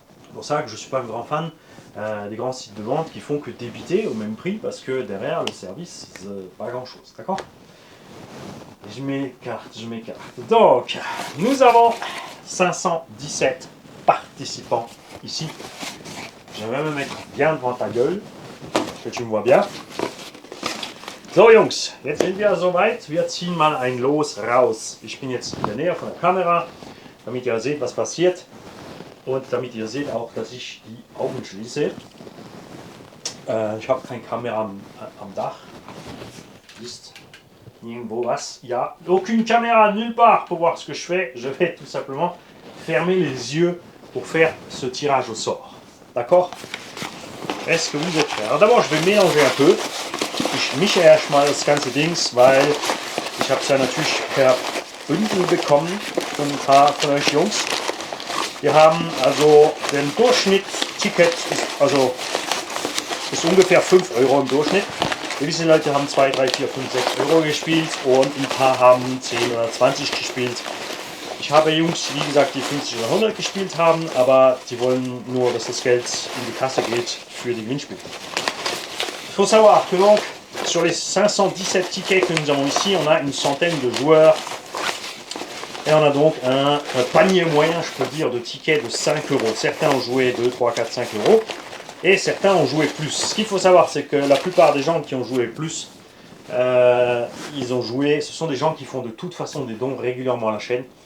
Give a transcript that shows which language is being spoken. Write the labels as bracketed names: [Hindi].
[French] C'est pour ça que je ne suis pas un grand fan des grands sites de vente qui font que débiter au même prix parce que derrière le service, pas grand chose, d'accord? Je m'écarte. Donc, nous avons 517 participants ici. Je vais me mettre bien devant ta gueule, que tu me vois bien. [German] So Jungs, jetzt sind wir soweit. Wir ziehen mal ein Los raus. Ich bin jetzt in der Nähe von der Kamera, damit ihr seht, was passiert. Und damit ihr seht auch, dass ich die Augen schließe. Ich habe keine Kamera am Dach. Ist irgendwo was? [French] Il n'y a aucune caméra nulle part pour voir ce que je fais. Je vais tout simplement fermer les yeux pour faire ce tirage au sort. D'accord? Est-ce que vous êtes prêts? Alors d'abord, je vais mélanger un peu. [German] Ich mische erstmal das ganze Dings, weil ich habe es ja natürlich per Bündel bekommen von ein paar von euch Jungs. Wir haben also den Durchschnitt-Ticket ist ungefähr 5 Euro im Durchschnitt. Gewisse Leute haben 2, 3, 4, 5, 6 Euro gespielt und ein paar haben 10 oder 20 gespielt. Ich habe Jungs, wie gesagt, die 50 oder 100 gespielt haben, aber die wollen nur, dass das Geld in die Kasse geht für die Gewinnspiele. [French] Il faut savoir que donc, sur les 517 tickets que nous avons ici, on a une centaine de joueurs. Et on a donc un panier moyen, je peux dire, de tickets de 5 euros. Certains ont joué 2, 3, 4, 5 euros. Et certains ont joué plus. Ce qu'il faut savoir, c'est que la plupart des gens qui ont joué plus, ils ont joué, ce sont des gens qui font de toute façon des dons régulièrement à la chaîne.